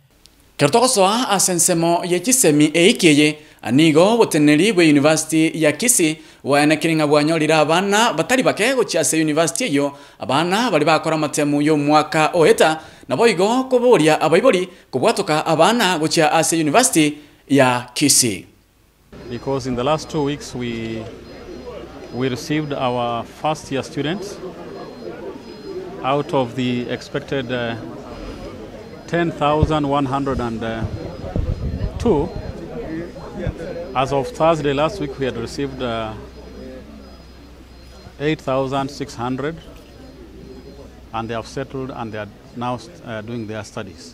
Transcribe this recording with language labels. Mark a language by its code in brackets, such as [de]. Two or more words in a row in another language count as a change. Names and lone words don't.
[guz] Kertokosoa asensemo yechisemi eikeye anigo boteneri bwe university ya Kisii wana kiringa bwanyolira abana batari bake gocha ase university yo abana bali bakora matemu yo mwaka oeta na boigo koboria abaibori kubwatoka abana gocha ase university ya Kisii. [en] Because in the last 2 weeks we received our first year students out of the expected 10,102. As of Thursday last week, we had received 8,600, and they have settled and they are now doing their studies.